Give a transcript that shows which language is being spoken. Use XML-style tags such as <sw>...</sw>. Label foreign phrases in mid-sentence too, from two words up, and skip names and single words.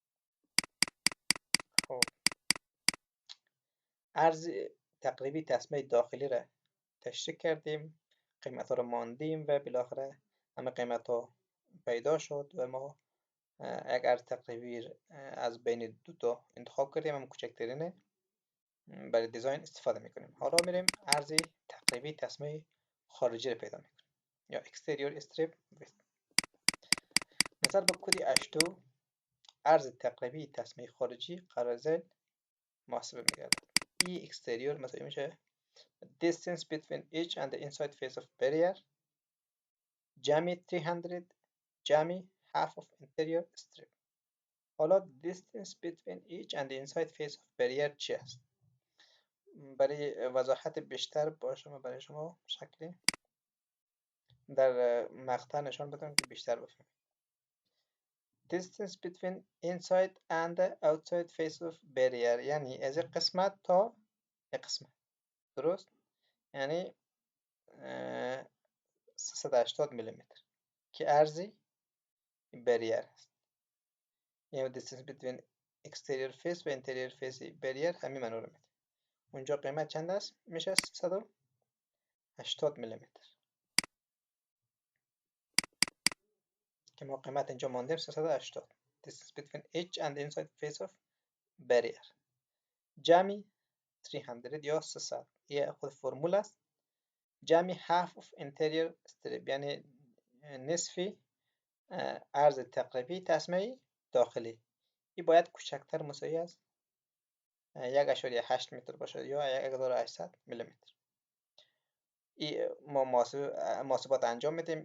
<fa>خب عرض تقریبی تسمه داخلی را تشریح کردیم، قیمت ها رو ماندیم و بالاخره همه قیمت ها پیدا شد و ما یک عرض تقریبی از بین دو تا انتخاب کردیم، هم کوچکترینه برای دیزاین استفاده میکنیم. حالا میریم عرض تقریبی تسمه خارجی رو پیدا میکنیم یا</fa> <en>exterior strip width.</en> <fa>نظر به کد 82 عرض تقریبی تسمه خارجی قرار ذیل محاسبه میگردد.</fa> <en>ای exterior</en> <fa>مثلا میشه</fa> <en>distance between each and the inside face of barrier</en> <fa>جمع 300 جمع</fa> <en>half of interior strip.</en> <fa>حالا</fa> <en>distance between each and the inside face of barrier</en> <fa>چی است؟ برای وضاحت بیشتر برای شما شکلی در مقطع نشان بدم که بیشتر بفهمید.</fa> <en>distance between inside and the outside face of barrier</en> <fa>یعنی از این قسمت تا این قسمت، درست؟ یعنی 380 میلیمتر که عرضی بریر است. یعنی</fa> <en>distance between exterior face</en> <fa>و</fa> <en>interior face</en> <fa>بریر همین منو رو میده. اونجا قیمت چند است؟ میشه 380 میلیمتر که ما قیمت اینجا ماندیم 380.</fa> <en>distance between each and inside face of barrier</en> <fa>جمعی 300 یا 300 یه خود فرمول است. جمعی</fa> <en>half of interior strip</en> <fa>یعنی نصفی عرض تقریبی تسمه داخلی. این باید کوچکتر مساوی از 1.8 متر باشد یا 1800 میلیمتر. ما محاسبات انجام میدیم.</fa>